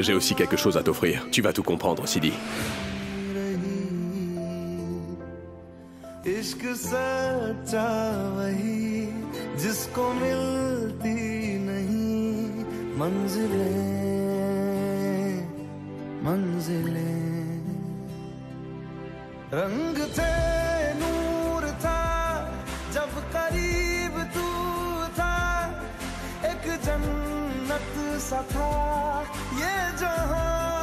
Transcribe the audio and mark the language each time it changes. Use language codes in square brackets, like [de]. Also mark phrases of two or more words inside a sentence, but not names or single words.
[fr] J'ai aussi quelque chose à t'offrir. Tu vas tout comprendre, Sidi. [hi] रही इश्क सच्चा वही जिसको मिलती नहीं मंजिलें रंग थे नूर था जब करीब तू था एक जन्नत सा था ये जहां